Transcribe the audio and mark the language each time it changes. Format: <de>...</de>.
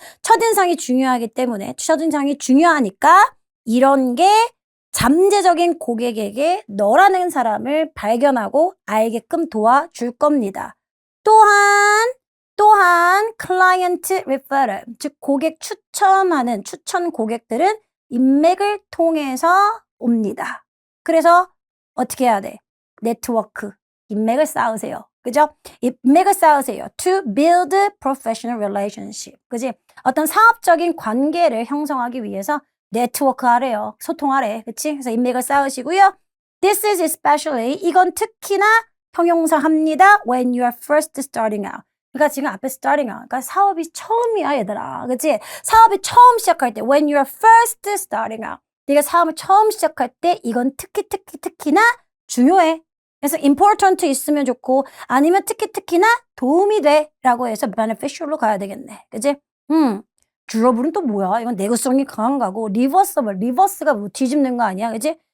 <ko>첫인상이 중요하기 때문에 첫인상이 중요하니까 이런 게 잠재적인 고객에게 너라는 사람을 발견하고 알게끔 도와줄 겁니다. 또한 클라이언트 리퍼럴, 즉 고객 추천 고객들은 인맥을 통해서 옵니다. 그래서 어떻게 해야 돼? 네트워크, 인맥을 쌓으세요. 그죠? 인맥을 쌓으세요.</ko> <en>To build professional relationship.</en> <ko>그지? 어떤 사업적인 관계를 형성하기 위해서 네트워크 하래요. 소통하래. 그치? 그래서 인맥을 쌓으시고요.</ko> <en>This is especially,</en> <ko>이건 특히나 형용사합니다.</ko> <en>When you are first starting out.</en> <ko>그러니까 지금 앞에</ko> <en>starting out.</en> <ko>그러니까 사업이 처음이야, 얘들아. 그치? 사업이 처음 시작할 때,</ko> <en>when you are first starting out.</en> <ko>네가 사업을 처음 시작할 때 이건 특히나 중요해. 그래서 important 있으면 좋고 아니면 특히나 도움이 돼 라고 해서 beneficial로 가야 되겠네. 그치? durable은 또 뭐야? 이건 내구성이 강한 거고 리버스가 뭐 뒤집는 거 아니야? 그치?</ko>